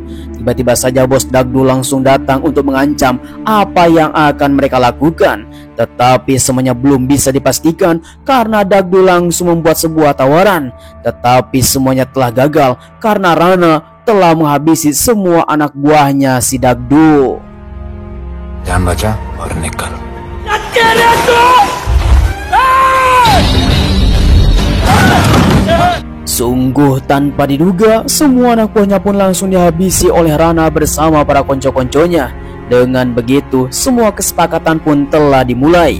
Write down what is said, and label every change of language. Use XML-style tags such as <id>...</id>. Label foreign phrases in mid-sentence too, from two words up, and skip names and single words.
<id>Tiba-tiba saja bos Dagdu langsung datang untuk mengancam apa yang akan mereka lakukan. Tetapi semuanya belum bisa dipastikan karena Dagdu langsung membuat sebuah tawaran. Tetapi semuanya telah gagal karena Rana telah menghabisi semua anak buahnya si Dagdu.</id> <hi>जान बचा और निकल।</hi> <id>Sungguh tanpa diduga, semua anak buahnya pun langsung dihabisi oleh Rana bersama para konco-konconya. Dengan begitu, semua kesepakatan pun telah dimulai.</id>